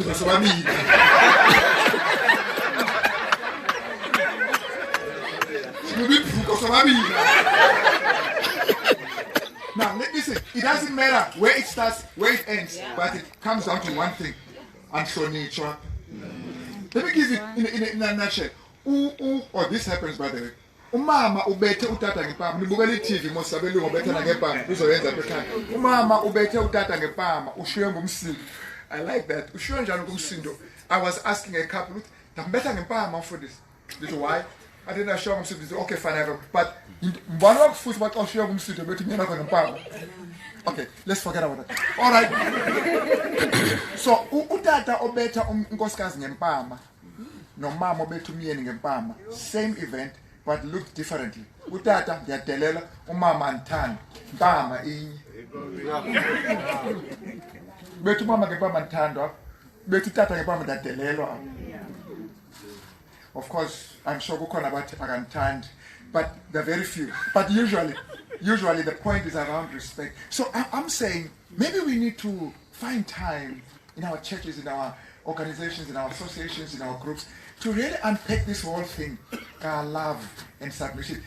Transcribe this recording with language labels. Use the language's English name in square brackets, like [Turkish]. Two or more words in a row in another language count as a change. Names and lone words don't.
[English] Now, listen, it doesn't matter where it starts, where it ends, but it comes down to one thing. Let me give you in a nutshell. Or this happens, by the way. [Xhosa] Umama ubethe utata ngepama. Nibukela TV mosabelungu ubethe ngepama. Uzoyenza pekhaya. Umama ubethe utata ngepama. Ushiywe ngumsindo. [English] I like that. [Xhosa] Ushiywe njani ngumsindo? [English] I was asking a couple, [Xhosa] "Ndambetha ngepama [English] for this." Little why? I didn't show ngumsindo. Okay, fine, but [Xhosa] mbona wakufuthi bathi ushiywe ngumsindo bethi mina ngempama. [English] Okay, let's forget about that. All right. [Xhosa] So utata obetha unkosikazi ngempama. Nomama obetha umyeni ngempama. [English] Same event. But looked differently. [Xhosa] Utata ndiyadelela, umama andithanda. Mpama inye. Bethi umama ngempama ndithandwa, bethi utata ngempama ndiyadelelwa. [English] Of course, I'm sure [Xhosa] kukhona abathi akandithandi, [English] but there are very few. But usually the point is around respect. So I'm saying maybe we need to find time in our churches, in our organizations, in our associations, in our groups, to really unpack this whole thing, love and submission.